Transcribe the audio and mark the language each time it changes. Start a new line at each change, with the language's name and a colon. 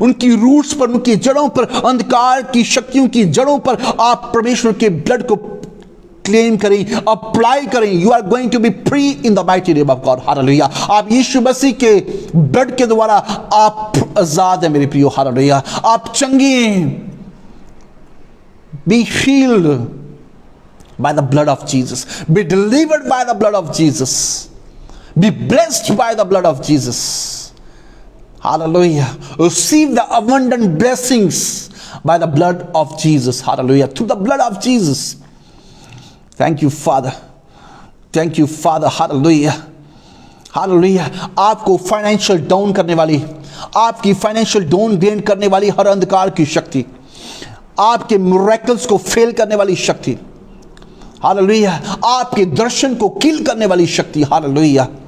Hindi: उनकी रूट्स पर, उनकी जड़ों पर, अंधकार की शक्तियों की जड़ों पर आप परमेश्वर के ब्लड को क्लेम करें, अप्लाई करें।
English: You are going to be free in the mighty name of God.
Hindi: Hallelujah. आप यीशु मसीह के ब्लड के द्वारा आप आजाद हैं मेरे प्रियो। हालेलुया। आप चंगे हैं।
English: Be healed by the blood of Jesus, be delivered by the blood of Jesus, be blessed by the blood of Jesus. Hallelujah. Receive the abundant blessings by the blood of Jesus. Hallelujah. Through the blood of Jesus. Thank you Father, thank you Father. Hallelujah. Hallelujah.
Hindi: आपको financial down करने वाली, आपकी financial down gain करने वाली हर अंधकार की शक्ति, आपके मिरेकल्स को फेल करने वाली शक्ति, हालेलुया, आपके दर्शन को किल करने वाली शक्ति। हालेलुया।